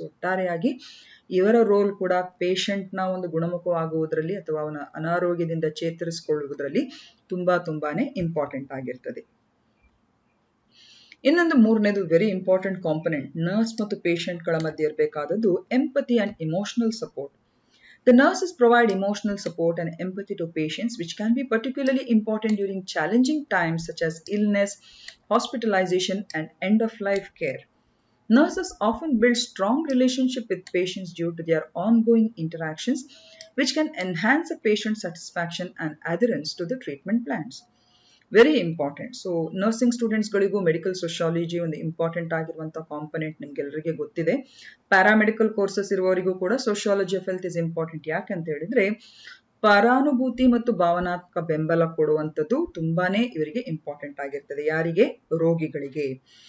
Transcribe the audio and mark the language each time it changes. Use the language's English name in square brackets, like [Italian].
[Kannada] So ಒಟ್ಟಾರೆಯಾಗಿ ಇವರ roll ಕೂಡ ಪೇಷಂಟ್ನ ಒಂದು ಗುಣಮುಖವಾಗುವುದರಲ್ಲಿ ಅಥವಾ ಅವನ ಅನಾರೋಗ್ಯದಿಂದ ಚೇತರಿಸಿಕೊಳ್ಳುವುದರಲ್ಲಿ ತುಂಬಾನೇ ಇಂಪಾರ್ಟೆಂಟ್ ಆಗಿರ್ತದೆ. ಇನ್ನೊಂದು ಮೂರನೇದು [English] very important component nurse [Kannada] ಮತ್ತು ಪೇಷಂಟ್ಗಳ ಮಧ್ಯೆ ಇರಬೇಕಾದದ್ದು [English] Empathy and emotional support. The nurses provide emotional support and empathy to patients, which can be particularly important during challenging times such as illness, hospitalization, and end-of-life care. Nurses often build strong relationships with patients due to their ongoing interactions, which can enhance a patient's satisfaction and adherence to the treatment plans. Very important. [Kannada] So nursing ಸ್ಟೂಡೆಂಟ್ಸ್ಗಳಿಗೂ medical sociology ಒಂದು important ಆಗಿರುವಂತಹ component ನಿಮ್ಗೆಲ್ಲರಿಗೆ ಗೊತ್ತಿದೆ. [English] paramedical courses [Kannada] ಇರುವವರಿಗೂ ಕೂಡ [English] Sociology of health is important. [Kannada] ಯಾಕಂತ ಹೇಳಿದ್ರೆ ಪರಾನುಭೂತಿ ಮತ್ತು ಭಾವನಾತ್ಮಕ ಬೆಂಬಲ ಕೊಡುವಂಥದ್ದು ತುಂಬಾನೇ ಇವರಿಗೆ ಇಂಪಾರ್ಟೆಂಟ್ ಆಗಿರ್ತದೆ. ಯಾರಿಗೆ? ರೋಗಿಗಳಿಗೆ.